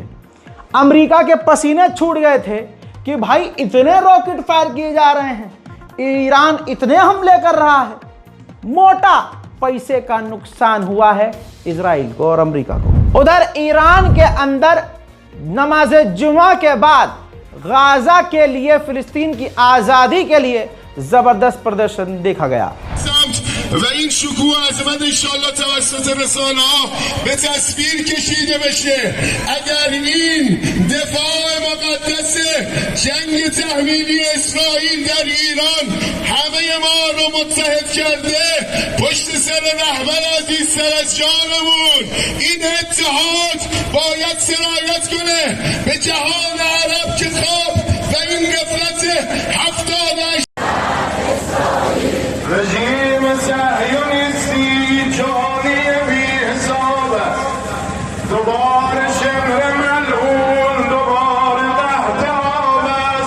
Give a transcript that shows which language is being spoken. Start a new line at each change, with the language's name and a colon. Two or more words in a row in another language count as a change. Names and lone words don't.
Hindi: अमेरिका के पसीने छूट गए थे कि भाई इतने रॉकेट फायर किए जा रहे हैं, ईरान इतने हमले कर रहा है। मोटा पैसे का नुकसान हुआ है इजराइल को और अमेरिका को। उधर ईरान के अंदर नमाज जुमा के बाद गाजा के लिए, फिलिस्तीन की आजादी के लिए जबरदस्त प्रदर्शन देखा गया।
Persian: و این شکوه عظمت انشالله توسط رسانه ها به تصویر کشیده بشه. اگر این دفاع مقدس جنگ تحمیلی اسرائیل در ایران همه ما رو متحد کرده پشت سر رهبر عزیزتر از جانمون، این اتحاد باید سرایت کنه به جهان عرب که خواب و این غفلت 78 رژیم صهیونیستی جهانی بی حساب دوباره شبه ملعون، دوباره تحتاب است.